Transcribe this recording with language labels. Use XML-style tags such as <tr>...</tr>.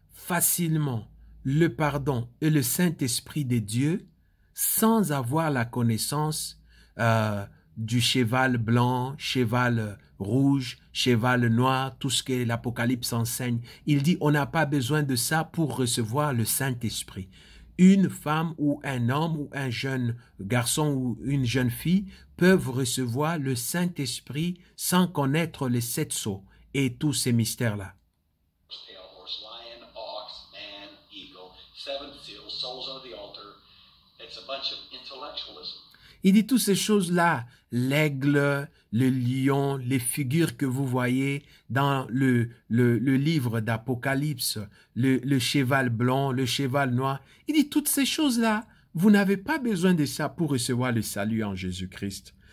<fr>facilement le pardon et le Saint-Esprit de Dieu sans avoir la connaissance du cheval blanc, cheval rouge, cheval noir, tout ce que l'Apocalypse enseigne. Il dit, on n'a pas besoin de ça pour recevoir le Saint-Esprit. Une femme ou un homme ou un jeune garçon ou une jeune fille peuvent recevoir le Saint-Esprit sans connaître les 7 sceaux et tous ces mystères-là.</fr> <en>Pale horse, lion, ox, man, eagle, 7 seals, souls under the altar. It's a bunch of intellectualism.</en> <fr>Il dit toutes ces choses-là, l'aigle, le lion, les figures que vous voyez dans le livre d'Apocalypse, le cheval blanc, le cheval noir. Il dit toutes ces choses-là, vous n'avez pas besoin de ça pour recevoir le salut en Jésus-Christ.</fr>